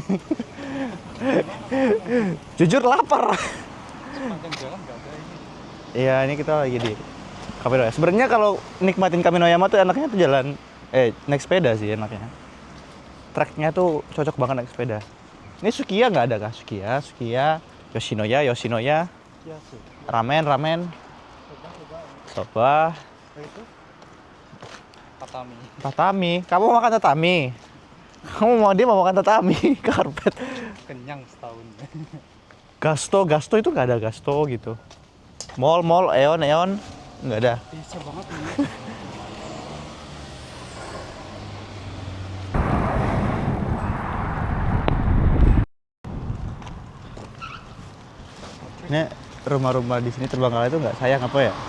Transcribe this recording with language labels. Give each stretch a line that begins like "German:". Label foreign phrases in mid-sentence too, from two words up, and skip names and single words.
Indonesian: Jujur lapar. Sepanjang jalan nggak ada ini. Iya, ini kita lagi di Kaminoyama. Sebenarnya kalau nikmatin Kaminoyama tuh enaknya tuh jalan, naik sepeda sih enaknya. Treknya tuh cocok banget naik sepeda. Ini Sukiya nggak ada kah? Sukiya, Yoshinoya, ramen, soba, tatami. Kamu mau makan tatami? Dia mau makan tatami, karpet. Kenyang setahun. Gasto itu nggak ada gasto gitu. Mall, Eon, nggak ada. Bisa banget ini. Ini rumah-rumah di sini Terbangkalai itu nggak sayang apa ya?